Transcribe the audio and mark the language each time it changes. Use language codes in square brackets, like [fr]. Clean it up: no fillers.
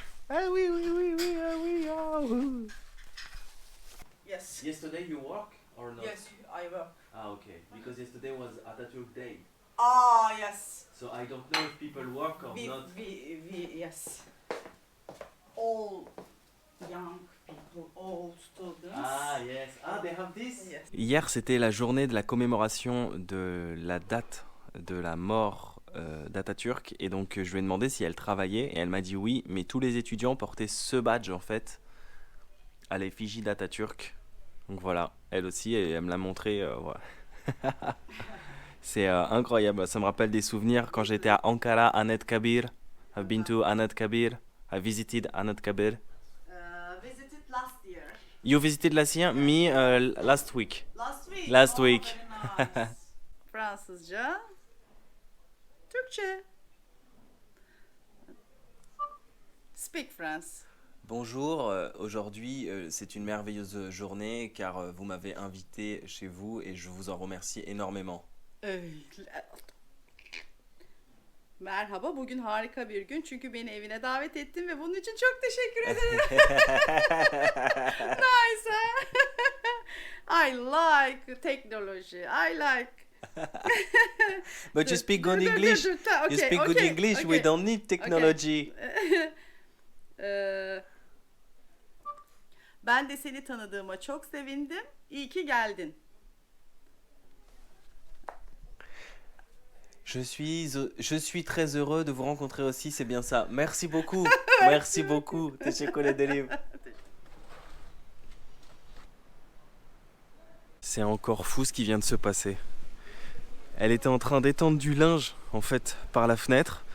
[fr] Ah oui, oui, oui, oui, ah oui, ah oui. [en] Yes. Yesterday you work or not? Yes, I will. Ah, okay. Because yesterday was Atatürk Day. Ah, yes. So I don't know if people work or not. Yes. All young people, all students. Ah, yes. Ah, they have this? Yes. [fr] Hier, c'était la journée de la commémoration de la date de la mort d'Atatürk. Et donc, je lui ai demandé si elle travaillait. Et elle m'a dit oui, mais tous les étudiants portaient ce badge, en fait, à l'effigie d'Atatürk. Donc voilà, elle aussi, et elle me l'a montré. Voilà. C'est incroyable. Ça me rappelle des souvenirs quand j'étais à Ankara, Anıtkabir. [en] I've been to Anıtkabir. I visited Anıtkabir. Visited last year. You visited last year? Me last week. Last week. Last week. Very nice. [tr] Fransızca. Türkçe. [en] Speak France. [fr] Bonjour, aujourd'hui c'est une merveilleuse journée car vous m'avez invité chez vous et je vous en remercie énormément. [tr] Merhaba, bugün harika bir gün çünkü beni evine davet ettin ve bunun için çok teşekkür ederim. [en] Nice. I like technology. I like. But you speak good English. Okay, You speak good English. We don't need technology. [tr] Ben de seni tanıdığıma çok sevindim. İyi ki geldin. [fr] Je suis très heureux de vous rencontrer aussi, c'est bien ça. Merci beaucoup. Merci beaucoup. [tr] Teşekkür ederim. [fr] C'est encore fou ce qui vient de se passer. Elle était en train d'étendre du linge, en fait, par la fenêtre.